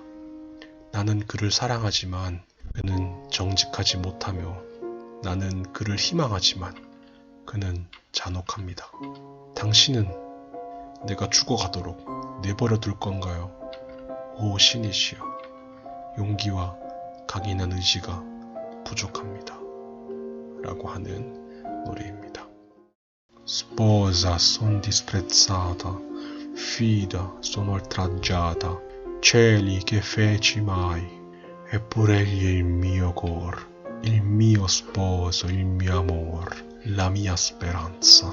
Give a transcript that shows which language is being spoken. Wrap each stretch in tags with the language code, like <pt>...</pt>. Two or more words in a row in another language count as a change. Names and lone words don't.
<ko>나는 그를 사랑하지만 그는 정직하지 못하며 나는 그를 희망하지만 그는 잔혹합니다. 당신은 내가 죽어가도록 내버려 둘 건가요? 오 신이시여, 용기와 강인한 의지가 부족합니다. 라고 하는 노래입니다.</ko> <it>Sposa son disprezzata, fida sono oltraggiata, cieli che feci mai, eppure egli è il mio cor, il mio sposo, il mio amor, la mia speranza.</it>